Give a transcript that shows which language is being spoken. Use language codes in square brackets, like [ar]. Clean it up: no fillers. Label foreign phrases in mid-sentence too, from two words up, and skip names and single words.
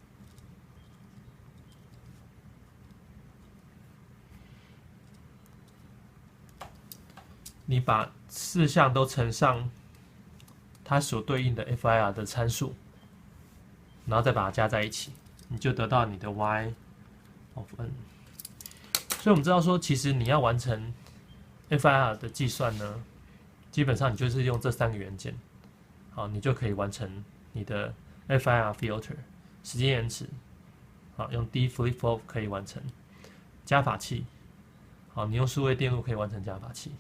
[zh] 你把4项都乘上它所对應的 FIR 的參數，然後再把它加在一起。你就得到你的 [en] y of n。 [zh] 所以我們知道說，其實你要完成 FIR 的計算呢，基本上你就是用這3個元件，好，你就可以完成你的 [en] FIR filter [zh] 時間延遲，好，用 [en] D flip flop [zh] 可以完成加法器，好，你用數位電路可以完成加法器。